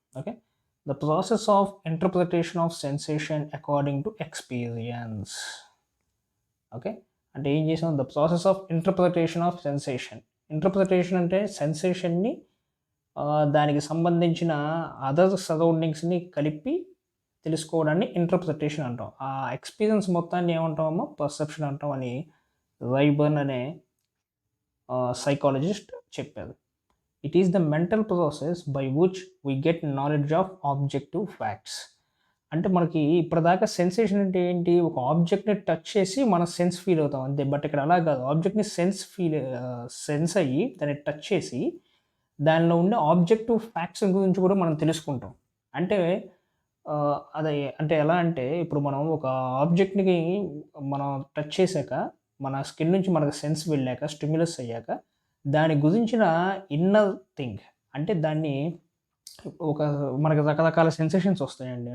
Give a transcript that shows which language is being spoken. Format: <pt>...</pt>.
<en>Okay, the process of interpretation of sensation according to experience.</en> <te>Okay, అంటే ఏం చేసాం?</te> <en>The process of interpretation of sensation.</en> <te>Interpretation అంటే సెన్సేషన్ని దానికి సంబంధించిన అదర్ సరౌండింగ్స్ని కలిపి తెలుసుకోవడాన్ని ఇంటర్ప్రిటేషన్ అంటాం. ఆ ఎక్స్పీరియన్స్ మొత్తాన్ని ఏమంటామో పర్సెప్షన్ అంటాం అని రైబర్న్ అనే సైకాలజిస్ట్ చెప్పారు.</te> <en>It is the mental process by which we get knowledge of objective facts.</en> <te>అంటే మనకి ఇప్పటిదాకా సెన్సేషన్ అంటే ఏంటి? ఒక ఆబ్జెక్ట్ని టచ్ చేసి మనం సెన్స్ ఫీల్ అవుతాం అంతే. బట్ ఇక్కడ అలా కాదు. ఆబ్జెక్ట్ని సెన్స్ అయ్యి దాన్ని టచ్ చేసి దానిలో ఉండే ఆబ్జెక్టివ్ ఫ్యాక్ట్స్ గురించి కూడా మనం తెలుసుకుంటాం. అంటే అదే అంటే ఎలా అంటే ఇప్పుడు మనం ఒక ఆబ్జెక్ట్ని మనం టచ్ చేశాక మన స్కిన్ నుంచి మనకు సెన్స్ వెళ్ళాక స్టిమ్యులస్ అయ్యాక దాని గురించిన ఇన్నర్ థింగ్ అంటే దాన్ని మనకి రకరకాల సెన్సేషన్స్ వస్తాయండి.</te>